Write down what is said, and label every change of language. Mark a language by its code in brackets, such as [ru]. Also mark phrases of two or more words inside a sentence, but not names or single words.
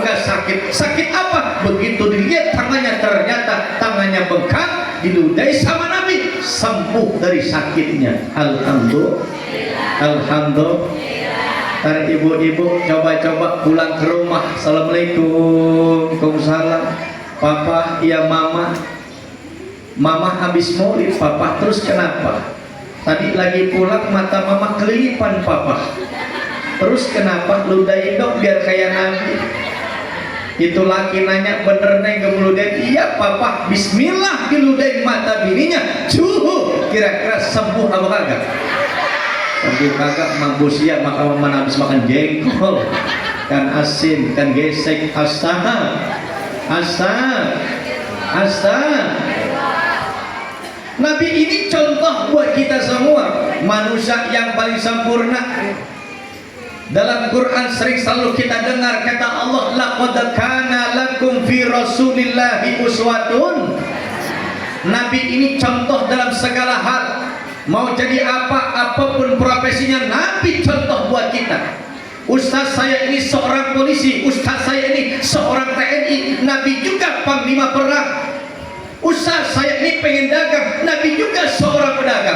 [id] Enggak sakit. Sakit apa? Begitu dilihat tangannya, ternyata tangannya bengkak, diludahi sama Nabi, sembuh dari sakitnya. Alhamdulillah. Alhamdulillah. Ntar ibu-ibu coba-coba pulang ke rumah, [ar] السلام عليكم، وعليكم السلام. [id] Papa, ya mama. Mama habis maulid, papa. Terus kenapa? Tadi lagi pulang mata mama kelilipan, papa. Terus kenapa? Ludahin dong biar kayak Nabi. Itu laki nanya, bener neng ngeludahin? Iya papa. Bismillah diludahin mata bininya. Cuhu. Kira-kira sembuh apa kagak? Sembuh kagak? Mampus ya, maka mama habis makan jengkol, kan asin, kan gesek. Astaga. Nabi ini contoh buat kita semua, manusia yang paling sempurna. Dalam Quran sering selalu kita dengar kata Allah, [ar] لقد كان لكم في رسول الله أسوة. [id] Nabi ini contoh dalam segala hal. Mau jadi apa, apapun profesinya, Nabi contoh buat kita. Ustaz saya ini seorang polisi, ustaz saya ini seorang TNI, Nabi juga panglima perang. Ustaz saya ini pengen dagang, Nabi juga seorang pedagang.